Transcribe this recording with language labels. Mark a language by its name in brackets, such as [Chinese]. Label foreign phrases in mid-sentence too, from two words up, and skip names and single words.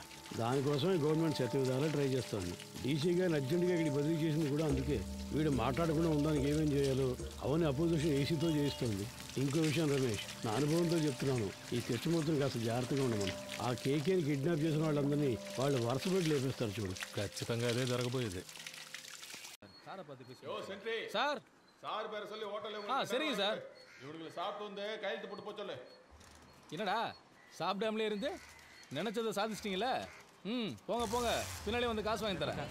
[Telugu] దానికోసమే గవర్నమెంట్ శతవిధాలా ట్రై చేస్తుంది. డీసీ గారిని అర్జెంటుగా ఇక్కడికి బదిలీ చేసింది కూడా అందుకే. వీడు మాట్లాడకుండా ఉండడానికి ఏమేం చేయాలో అవన్నీ అపోజిషన్ ఏసీతో చేయిస్తుంది. ఇంకో విషయం రమేష్, నా అనుభవంతో చెప్తున్నాను, ఈ తెచ్చుమూర్తిని కాస్త జాగ్రత్తగా ఉండమని. ఆ కేకేని కిడ్నాప్ చేసిన వాళ్ళందరినీ వాళ్ళు వరుస పెట్టి లేపేస్తారు చూడు. ఖచ్చితంగా అదే జరగబోయేది. [Tamil] சார் சார் பேரை சொல்லி ஹோட்டல்ல சரிங்க சார். இவனுங்களை சாப்பிட்டு வந்து கையெழுத்து போட்டு போச்சல. என்னடா சாப்பிடாமலே இருந்து நினைச்சதை சாதிச்சிட்டீங்களே. போங்க போங்க, பின்னாலே வந்து காசு வாங்கி தரேன்.